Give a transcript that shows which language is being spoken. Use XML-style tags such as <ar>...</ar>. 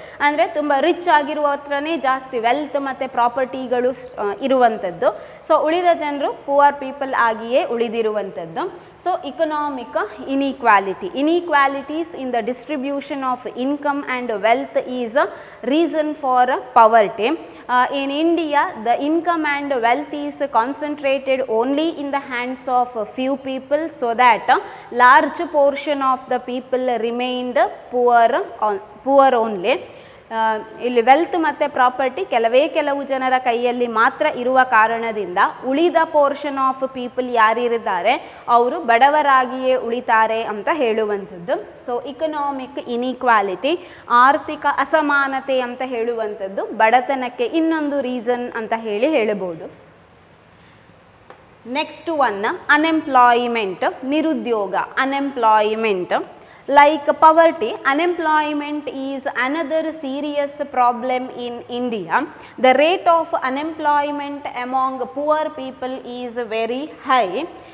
<kn>ಅಂದರೆ ತುಂಬ ರಿಚ್ ಆಗಿರುವ ಹತ್ರನೇ ಜಾಸ್ತಿ ವೆಲ್ತ್ ಮತ್ತು ಪ್ರಾಪರ್ಟಿಗಳು ಇರುವಂಥದ್ದು. ಸೊ ಉಳಿದ ಜನರು ಪುವರ್ ಪೀಪಲ್ ಆಗಿಯೇ ಉಳಿದಿರುವಂಥದ್ದು.</kn> <en>So economic inequality, inequalities in the distribution of income and wealth is a reason for poverty. In India, the income and wealth is concentrated only in the hands of a few people, so that large portion of the people remained poor only.</en> <kn>ಇಲ್ಲಿ wealth ಮತ್ತು property ಕೆಲವು ಜನರ ಕೈಯಲ್ಲಿ ಮಾತ್ರ ಇರುವ ಕಾರಣದಿಂದ ಉಳಿದ</kn> <en>portion of people</en> <kn>ಯಾರಿದ್ದಾರೆ ಅವರು ಬಡವರಾಗಿಯೇ ಉಳಿತಾರೆ ಅಂತ ಹೇಳುವಂಥದ್ದು. ಸೊ ಇಕನಾಮಿಕ್ ಇನ್ಈಕ್ವಾಲಿಟಿ, ಆರ್ಥಿಕ ಅಸಮಾನತೆ ಅಂತ ಹೇಳುವಂಥದ್ದು ಬಡತನಕ್ಕೆ ಇನ್ನೊಂದು ರೀಸನ್ ಅಂತ ಹೇಳಬಹುದು.</kn> <en>Next one unemployment, ನಿರುದ್ಯೋಗ, unemployment. Like poverty, unemployment is another serious problem in India. The rate of unemployment among poor people is very high.</en>